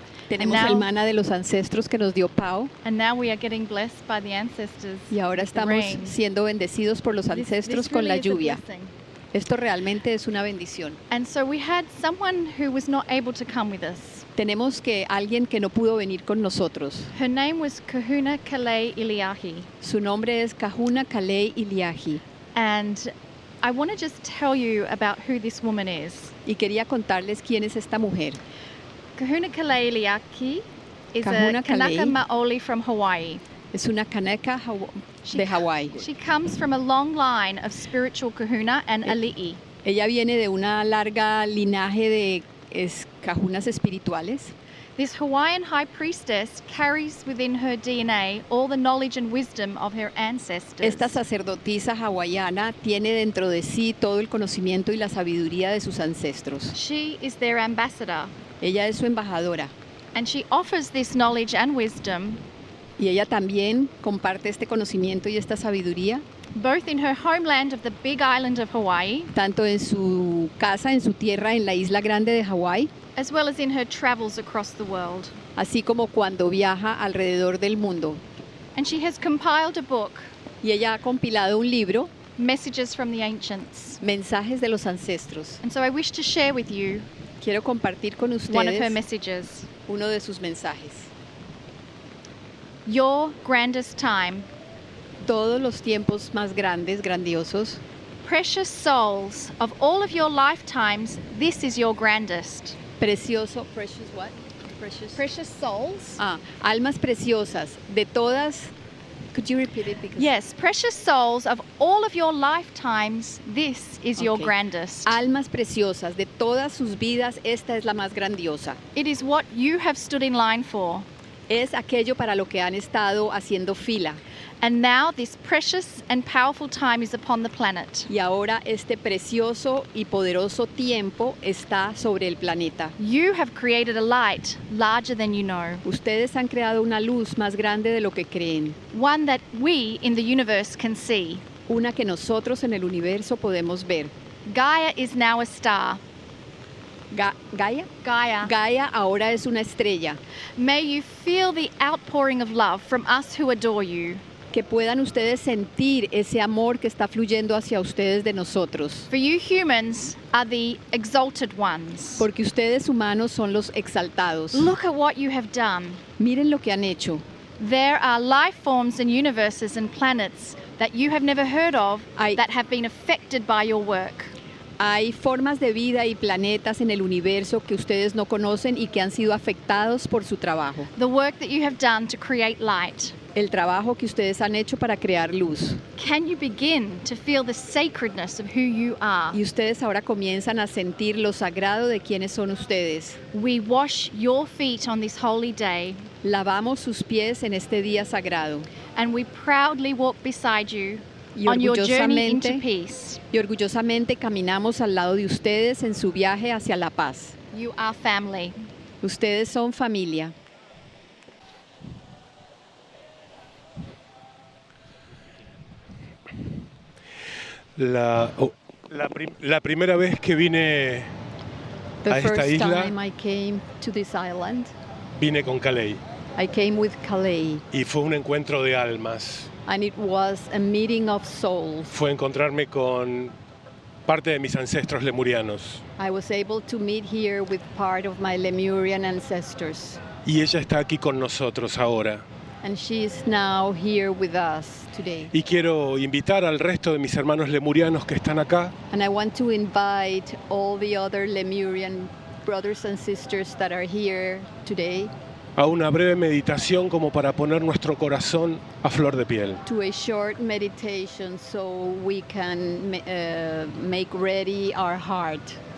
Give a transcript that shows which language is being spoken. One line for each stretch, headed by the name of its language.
Spanish: Tenemos el maná de los ancestros que nos dio Pau.
English: And now we are getting blessed by the ancestors.
Spanish: Y ahora
English: with the
Spanish: estamos
English: rain.
Spanish: siendo bendecidos por los ancestros
English: This
Spanish: con la
English: really is a
Spanish: lluvia.
English: blessing.
Spanish: Esto realmente es una bendición.
English: And so we had someone who was not able to come with us.
Spanish: Tenemos que alguien que no pudo venir con nosotros.
English: Her name was Kahuna Kalei Iliahi.
Spanish: Su nombre es Kahuna Kalei Iliahi.
English: And I want to just tell you about who this woman is.
Spanish: Y quería contarles quién es esta mujer.
English: Kahuna Kalei Iliahi is
Spanish: Kahuna
English: a Kanaka
Spanish: Kalei.
English: Maoli from Hawaii.
Spanish: Es una Kanaka de Hawái.
English: She comes from a long line of spiritual kahuna and ali'i.
Spanish: Ella viene de una larga linaje de kahunas espirituales.
English: This Hawaiian high priestess carries within her DNA all the knowledge and wisdom of her ancestors.
Spanish: Esta sacerdotisa hawaiana tiene dentro de sí todo el conocimiento y la sabiduría de sus ancestros.
English: She is their ambassador,
Spanish: Ella es su embajadora
English: and she offers this knowledge and wisdom
Spanish: y ella también comparte este conocimiento y esta sabiduría
English: both in her homeland of the big island of Hawaii,
Spanish: tanto en su casa, en su tierra, en la isla grande de Hawái,
English: as well as in her travels across the world.
Spanish: así como cuando viaja alrededor del mundo.
English: And she has compiled a book,
Spanish: Y ella ha compilado un libro,
English: Messages from the Ancients.
Spanish: Mensajes de los Ancestros.
English: And so I wish to share with you
Spanish: Quiero compartir con
English: one of her
Spanish: ustedes
English: messages.
Spanish: uno de sus mensajes.
English: Your grandest time,
Spanish: Todos los tiempos más grandes, grandiosos,
English: precious souls of all of your lifetimes, this is your grandest. precioso, precious what? Precious souls?
Spanish: Almas preciosas de todas.
English: Could you repeat it? Because Yes, precious souls of all of your lifetimes, this is your Okay. grandest.
Spanish: Almas preciosas de todas sus vidas, esta es la más grandiosa.
English: It is what you have stood in line for.
Spanish: Es aquello para lo que han estado haciendo fila.
English: And now this precious and powerful time is upon the planet.
Spanish: Y ahora este precioso y poderoso tiempo está sobre el planeta.
English: You have created a light larger than you know,
Spanish: Ustedes han creado una luz más grande de lo que creen.
English: one that we in the universe can see.
Spanish: Una que nosotros en el universo podemos ver.
English: Gaia is now a star.
Spanish: ¿Gaia? Gaia. Gaia ahora es una estrella.
English: May you feel the outpouring of love from us who adore you.
Spanish: Que puedan ustedes sentir ese amor que está fluyendo hacia ustedes de nosotros.
English: For you humans are the exalted ones.
Spanish: Porque ustedes humanos son los exaltados.
English: Look at what you have done.
Spanish: Miren lo que han hecho.
English: There are life forms and universes and planets that you have never heard of
Spanish: Hay-
English: that have been affected by your work.
Spanish: Hay formas de vida y planetas en el universo que ustedes no conocen y que han sido afectados por su trabajo.
English: The work that you have done to create light.
Spanish: El trabajo que ustedes han hecho para crear luz.
English: Can you begin to feel the sacredness of who you are?
Spanish: Y ustedes ahora comienzan a sentir lo sagrado de quiénes son ustedes.
English: We wash your feet on this holy day,
Spanish: Lavamos sus pies en este día sagrado.
English: and we proudly walk beside you
Spanish: Y
English: on your journey into
Spanish: orgullosamente,
English: peace.
Spanish: y orgullosamente caminamos al lado de ustedes en su viaje hacia la paz.
English: You are family.
Spanish: Ustedes son familia. La primera vez que vine
English: The
Spanish: a esta
English: first
Spanish: isla,
English: time I came to this island,
Spanish: vine con Kalei
English: I came with Kalei,
Spanish: y fue un encuentro de almas.
English: and it was a meeting of souls.
Spanish: Fue encontrarme con parte de mis ancestros lemurianos.
English: I was able to meet here with part of my Lemurian ancestors,
Spanish: Y ella está aquí con nosotros ahora.
English: and she is now here with us today.
Spanish: Y quiero invitar al resto de mis hermanos lemurianos que están acá
English: And I want to invite all the other Lemurian brothers and sisters that are here today
Spanish: a una breve meditación como para poner nuestro corazón a flor de piel.
English: to a short meditation so we can make ready our hearts.